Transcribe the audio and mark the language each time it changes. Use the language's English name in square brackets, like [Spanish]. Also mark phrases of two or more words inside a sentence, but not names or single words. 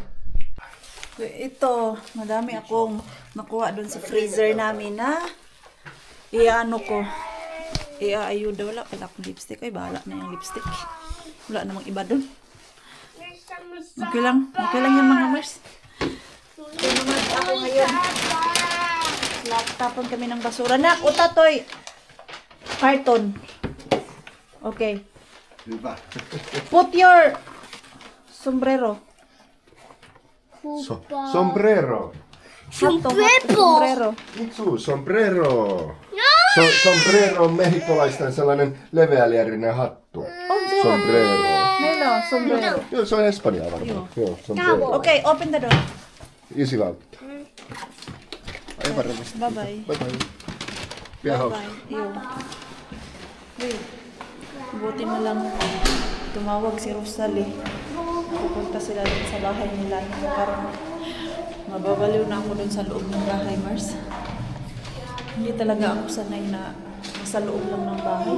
[Filipino] Ito, madami akong nakuha dun sa freezer namin na iano ko. Ayuda, wala pala akong lipstick. Ay, bahala na yung lipstick. Wala namang iba dun. Okay lang yung mga Mars. Okay naman ako ngayon. Tapon kami ng basura. Nak, utatoy! [English] Carton. Okay. Put your sombrero. Sombrero. Sombrero. Itsu, sombrero. [Finnish] Sombrero on mehikolaisten sellainen leveäliärinen hattu. Sombrero. Meillä on sombrero. Joo, se on Espanjaa varmaan. Joo, sombrero. [English] Okay, open the door. Easy loud. [Finnish] Aivan revistä. [English] Bye bye. Bye bye. [Finnish] Vielä hauska. [English] Wait. [Filipino] Buti na lang tumawag si Rosalie. Pupunta sila dun sa bahay nila. Parang mababaliw na ako dun sa loob ng bahay, Mars. Hindi talaga ako sanay na sa loob lang ng bahay.